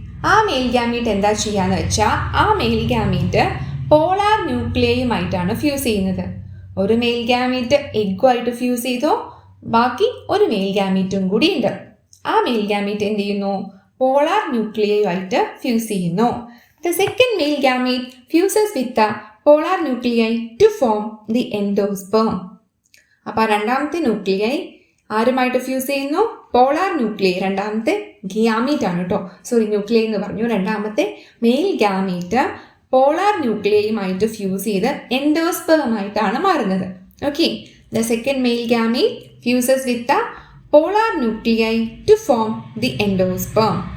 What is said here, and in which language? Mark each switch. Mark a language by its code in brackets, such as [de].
[ml] ആ mail gamete എന്താ ചെയ്യാന്ന് വെച്ചാൽ ആ മെയിൽ ഗാമീറ്റ് പോളാർ ന്യൂക്ലിയയുമായിട്ടാണ് ഫ്യൂസ് ചെയ്യുന്നത്. ഒരു മെയിൽ ഗാമീറ്റ് എഗ്ഗുമായിട്ട് ഫ്യൂസ് ചെയ്തോ, ബാക്കി ഒരു മെയിൽ ഗാമീറ്റും കൂടി ഉണ്ട്. ആ മെയിൽ ഗാമീറ്റ് എന്ത് ചെയ്യുന്നു? പോളാർ ന്യൂക്ലിയയുമായിട്ട് ഫ്യൂസ് ചെയ്യുന്നു. [en] The second male gamete fuses with the polar nuclei to form the endosperm. [ml] അപ്പോൾ രണ്ടാമത്തെ ന്യൂക്ലിയൈ ആരുമായിട്ട് ഫ്യൂസ് ചെയ്യുന്നു? Polar nuclei. രണ്ടാമത്തെ ഗാമീറ്റ് ആണ് കേട്ടോ, സോറി ന്യൂക്ലിയൈ എന്ന് പറഞ്ഞു. രണ്ടാമത്തെ മെയിൽ ഗാമീറ്റ് പോളാർ ന്യൂക്ലിയയുമായിട്ട് ഫ്യൂസ് ചെയ്ത് എൻഡോസ്പേമായിട്ടാണ് മാറുന്നത്. [en] Okay, the second male gamete fuses with the polar nuclei to form the endosperm.